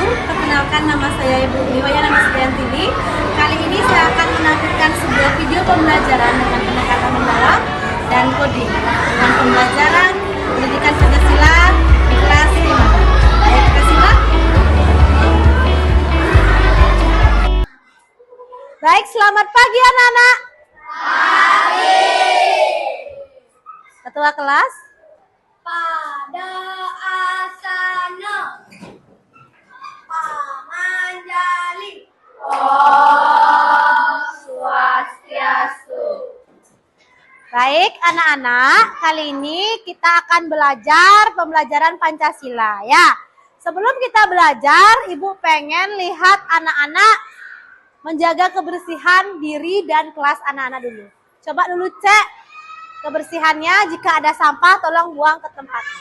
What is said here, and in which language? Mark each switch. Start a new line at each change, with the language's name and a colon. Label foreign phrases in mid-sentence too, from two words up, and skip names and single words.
Indonesian: Perkenalkan, nama saya Ibu Niwaya Namastiantini. Kali ini saya akan menampilkan sebuah video pembelajaran dengan pendekatan mendalam dan coding dengan pembelajaran pendidikan Pancasila di kelas 5. Baik, kita simak. Baik, selamat pagi anak-anak. Pagi. Ketua kelas.
Sanskrit: Pada asana pamanjali. Om Swastiastu.
Indonesian: Baik anak-anak, kali ini kita akan belajar pembelajaran Pancasila ya. Sebelum kita belajar, Ibu pengen lihat anak-anak menjaga kebersihan diri dan kelas anak-anak dulu. Coba dulu cek kebersihannya, jika ada sampah tolong buang ke tempatnya.